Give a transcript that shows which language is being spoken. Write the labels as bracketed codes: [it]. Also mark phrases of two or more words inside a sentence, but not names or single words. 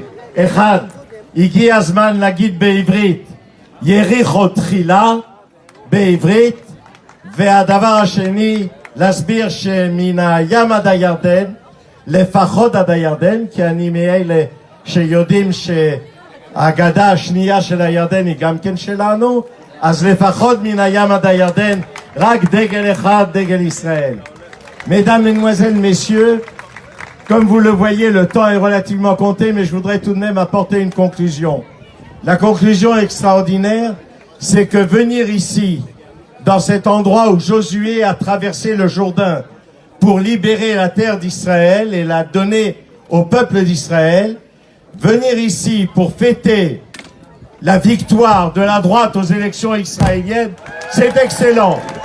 [he] אחד, הגיע הזמן להגיד בעברית, יריחו תחילה בעברית, והדבר השני, להסביר שמן הים עד הירדן, לפחות עד הירדן, כי אני מאלה שיודעים שהגדה השנייה של הירדן היא גם כן שלנו, אז לפחות מן הים עד הירדן, רק דגל אחד, דגל ישראל. [fr] Mesdames, Mesdemoiselles, Messieurs, comme vous le voyez, le temps est relativement compté, mais je voudrais tout de même apporter une conclusion. La conclusion extraordinaire, c'est que venir ici, dans cet endroit où Josué a traversé le Jourdain pour libérer la terre d'Israël et la donner au peuple d'Israël, venir ici pour fêter la victoire de la droite aux élections israéliennes, c'est excellent.